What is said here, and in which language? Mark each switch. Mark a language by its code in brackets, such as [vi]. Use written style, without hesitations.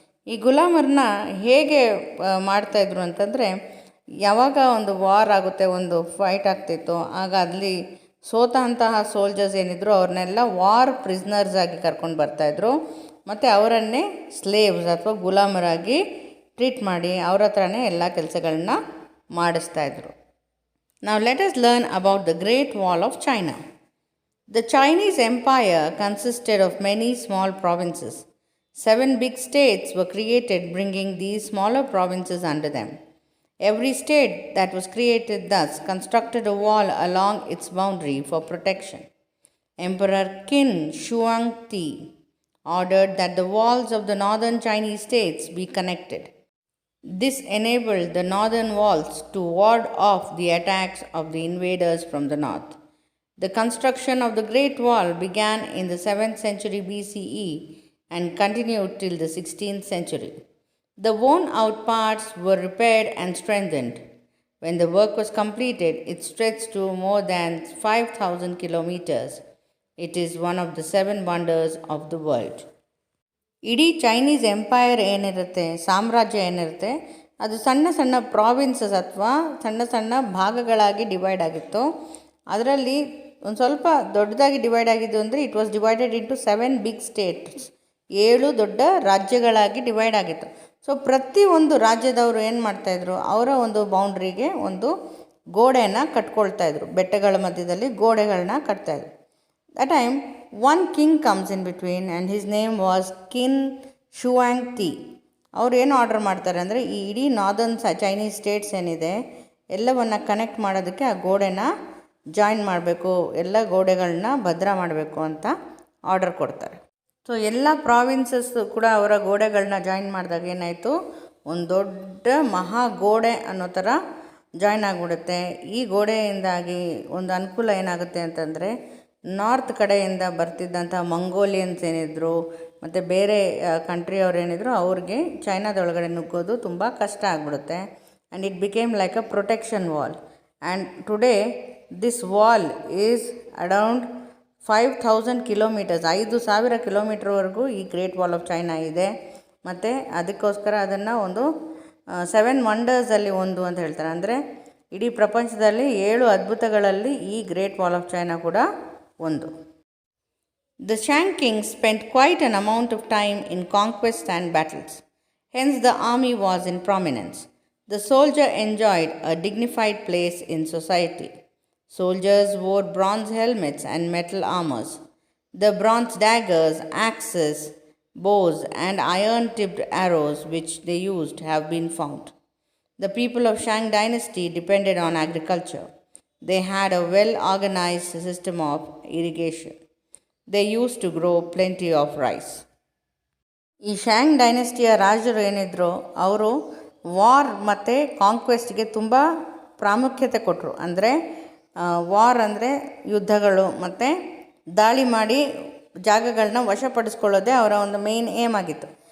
[kn] ಈ ಗುಲಾಮರನ್ನ ಹೇಗೆ ಮಾಡ್ತಾಯಿದ್ರು ಅಂತಂದರೆ, ಯಾವಾಗ ಒಂದು ವಾರ್ ಆಗುತ್ತೆ, ಒಂದು ಫೈಟ್ ಆಗ್ತಿತ್ತು, ಆಗ ಅಲ್ಲಿ ಸೋತಂತಹ ಸೋಲ್ಜರ್ಸ್ ಏನಿದ್ರು ಅವ್ರನ್ನೆಲ್ಲ ವಾರ್ ಪ್ರಿಸ್ನರ್ಸ್ ಆಗಿ ಕರ್ಕೊಂಡು ಬರ್ತಾಯಿದ್ರು. ಮತ್ತು ಅವರನ್ನೇ ಸ್ಲೇವ್ಸ್ ಅಥವಾ ಗುಲಾಮರಾಗಿ ಟ್ರೀಟ್ ಮಾಡಿ ಅವ್ರ ಹತ್ರನೇ ಎಲ್ಲ ಕೆಲಸಗಳನ್ನ ಮಾಡಿಸ್ತಾಯಿದ್ರು. [en] Now let us learn about the Great Wall of China. The Chinese Empire consisted of many small provinces. 7 big states were created, bringing these smaller provinces under them. Every state that was created thus constructed a wall along its boundary for protection. Emperor Qin Huangdi ordered that the walls of the northern Chinese states be connected. This enabled the northern walls to ward off the attacks of the invaders from the north. The construction of the Great Wall began in the 7th century BCE and continued till the 16th century. The worn out parts were repaired and strengthened. When the work was completed, it stretched to more than 5,000 kilometers. It is one of the 7 wonders of the world. [kn] ಇಡೀ Chinese empire ಏನಿರುತ್ತೆ, ಸಾಮ್ರಾಜ್ಯ ಏನಿರುತ್ತೆ, ಅದು ಸಣ್ಣ ಸಣ್ಣ provinces ಅಥವಾ ಸಣ್ಣ ಸಣ್ಣ ಭಾಗಗಳಾಗಿ ಡಿವೈಡ್ ಆಗಿತ್ತು. ಅದರಲ್ಲಿ ಒಂದು ಸ್ವಲ್ಪ ದೊಡ್ಡದಾಗಿ ಡಿವೈಡ್ ಆಗಿದ್ದು ಅಂದರೆ [en] it was divided into 7 big states, [kn] 7 ದೊಡ್ಡ ರಾಜ್ಯಗಳಾಗಿ ಡಿವೈಡ್ ಆಗಿತ್ತು. ಸೊ ಪ್ರತಿ ಒಂದು ರಾಜ್ಯದವರು ಏನು ಮಾಡ್ತಾಯಿದ್ರು, ಅವರ ಒಂದು ಬೌಂಡ್ರಿಗೆ ಒಂದು ಗೋಡೆಯನ್ನು ಕಟ್ಕೊಳ್ತಾಯಿದ್ರು, ಬೆಟ್ಟಗಳ ಮಧ್ಯದಲ್ಲಿ ಗೋಡೆಗಳನ್ನ ಕಟ್ತಾಯಿದ್ರು. [en] That time one king comes in between and his name was Qin Huangdi. [kn] ಅವರು ಏನು ಆರ್ಡರ್ ಮಾಡ್ತಾರೆ ಅಂದರೆ ಈ ಇಡೀ ನಾರ್ದರ್ನ್ ಚೈನೀಸ್ ಸ್ಟೇಟ್ಸ್ ಏನಿದೆ ಎಲ್ಲವನ್ನು ಕನೆಕ್ಟ್ ಮಾಡೋದಕ್ಕೆ ಆ ಗೋಡೆನ ಜಾಯಿನ್ ಮಾಡಬೇಕು, ಎಲ್ಲ ಗೋಡೆಗಳನ್ನ ಭದ್ರ ಮಾಡಬೇಕು ಅಂತ ಆರ್ಡರ್ ಕೊಡ್ತಾರೆ. ಸೊ ಎಲ್ಲ ಪ್ರಾವಿನ್ಸಸ್ ಕೂಡ ಅವರ ಗೋಡೆಗಳನ್ನ ಜಾಯಿನ್ ಮಾಡಿದಾಗ ಏನಾಯಿತು, ಒಂದು ದೊಡ್ಡ ಮಹಾ ಗೋಡೆ ಅನ್ನೋ ಥರ ಜಾಯಿನ್ ಆಗಿಬಿಡುತ್ತೆ. ಈ ಗೋಡೆಯಿಂದಾಗಿ ಒಂದು ಅನುಕೂಲ ಏನಾಗುತ್ತೆ ಅಂತಂದರೆ ನಾರ್ತ್ ಕಡೆಯಿಂದ ಬರ್ತಿದ್ದಂಥ ಮಂಗೋಲಿಯನ್ಸ್ ಏನಿದ್ರು ಮತ್ತು ಬೇರೆ ಕಂಟ್ರಿಯವ್ರು ಏನಿದ್ರು ಅವ್ರಿಗೆ ಚೈನಾದೊಳಗಡೆ ನುಗ್ಗೋದು ತುಂಬ ಕಷ್ಟ ಆಗಿಬಿಡುತ್ತೆ. [en] And it became like a protection wall. And today this wall is around 5,000 kilometres, [kn] 5,000 ಕಿಲೋಮೀಟರ್ವರೆಗೂ ಈ ಗ್ರೇಟ್ ವಾಲ್ ಆಫ್ ಚೈನಾ ಇದೆ. ಮತ್ತು ಅದಕ್ಕೋಸ್ಕರ ಅದನ್ನು ಒಂದು 7 ವಂಡರ್ಸಲ್ಲಿ ಒಂದು ಅಂತ ಹೇಳ್ತಾರೆ. ಅಂದರೆ ಇಡೀ ಪ್ರಪಂಚದಲ್ಲಿ 7 ಅದ್ಭುತಗಳಲ್ಲಿ ಈ ಗ್ರೇಟ್ ವಾಲ್ ಆಫ್ ಚೈನಾ ಕೂಡ ಒಂದು. [en] The Shang kings spent quite an amount of time in conquest and battles. Hence the army was in prominence. The soldier enjoyed a dignified place in society. Soldiers wore bronze helmets and metal armors. The bronze daggers, axes, bows and iron-tipped arrows which they used have been found. The people of Shang dynasty depended on agriculture. They had a well-organized system of irrigation. They used to grow plenty of rice. [kn] ಈ ಶ್ಯಾಂಗ್ ಡೈನೆಸ್ಟಿಯ ರಾಜರು ಏನಿದ್ರು ಅವರು war ಮತ್ತು ಕಾಂಕ್ವೆಸ್ಟ್ಗೆ ತುಂಬ ಪ್ರಾಮುಖ್ಯತೆ ಕೊಟ್ಟರು. ಅಂದರೆ war ಅಂದರೆ ಯುದ್ಧಗಳು ಮತ್ತು ದಾಳಿ ಮಾಡಿ ಜಾಗಗಳನ್ನ ವಶಪಡಿಸ್ಕೊಳ್ಳೋದೇ ಅವರ ಒಂದು ಮೇನ್ ಏಮ್ ಆಗಿತ್ತು.